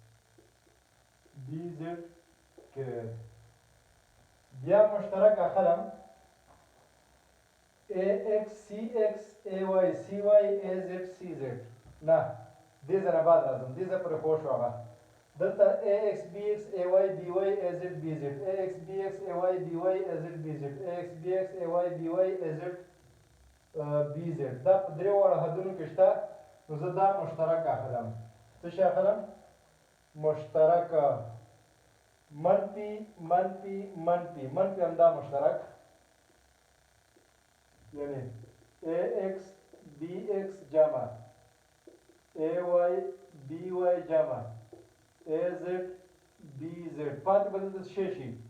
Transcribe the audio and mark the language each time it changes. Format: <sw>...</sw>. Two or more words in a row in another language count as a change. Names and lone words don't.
<ps>BZK بیا مشترک اخلم AX CX AY CY AZ CZ نه دې ځای نه بعد راځم دې ځای پورې پوه شو هغه دلته AX BX AY BY AZ BZ AX BX AY BY AZ BZ AX BX AY BY AZ BZ دا په درې واړه حدونو کې شته نو زه دا مشترک اخلم څه شی اخلم مشترک منفي منفي منفي منفي همدا مشترک یعنی AX BX جمع AY BY جمع AZ BZ پاتې به دلته څه شي</ps>